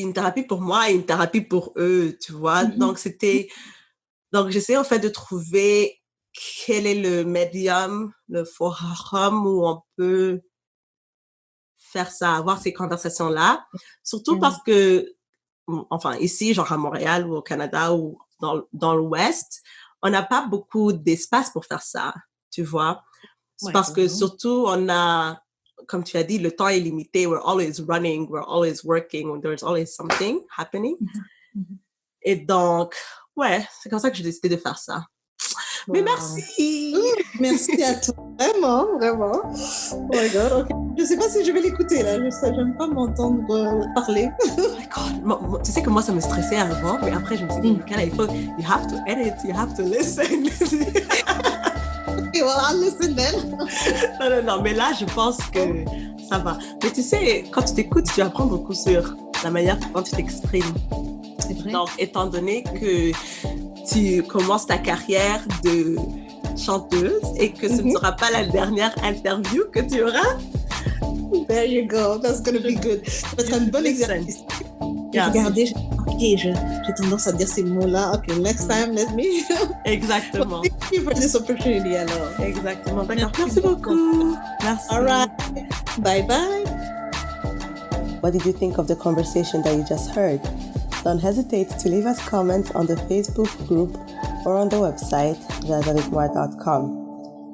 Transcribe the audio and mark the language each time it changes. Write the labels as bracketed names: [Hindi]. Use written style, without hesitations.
[French] Une thérapie pour moi et une thérapie pour eux, tu vois. Donc, j'essaie en fait de trouver quel est le médium, le forum où on peut faire ça, avoir ces conversations-là. Surtout parce que, enfin, ici, genre à Montréal ou au Canada ou dans l'Ouest, on n'a pas beaucoup d'espace pour faire ça, tu vois. C'est parce que surtout, on a, comme tu as dit, le temps est limité. [English] We're always running, we're always working, there's always something happening. [French] Et donc, ouais, c'est comme ça que j'ai décidé de faire ça. Wow. Mais merci! Merci à toi, vraiment. [English] Oh my God, okay. [French] Je ne sais pas si je vais l'écouter là, j'aime pas m'entendre parler. Oh my God, tu sais que moi ça me stressait avant, mais après je me suis dit, il faut, [English] you have to edit, you have to listen. Okay, well, I'll listen then. [French] Non, mais là je pense que ça va. Mais tu sais, quand tu t'écoutes, tu apprends beaucoup sur la manière dont tu t'exprimes. C'est vrai. Donc, étant donné que tu commences ta carrière de chanteuse et que ce ne sera pas la dernière interview que tu auras. [English] There you go, that's gonna be good. [French] Ça va être un bon exercice. Regardez, j'ai tendance à dire ces mots-là. [English] OK, next time, let me. [French] Exactement. [English] Thank you for this opportunity, alors. [French] Exactement. D'accord. Merci beaucoup. Merci. [English] All right. Bye-bye. What did you think of the conversation that you just heard? Don't hesitate to leave us comments on the Facebook group or on the website, jazzanitmar.com.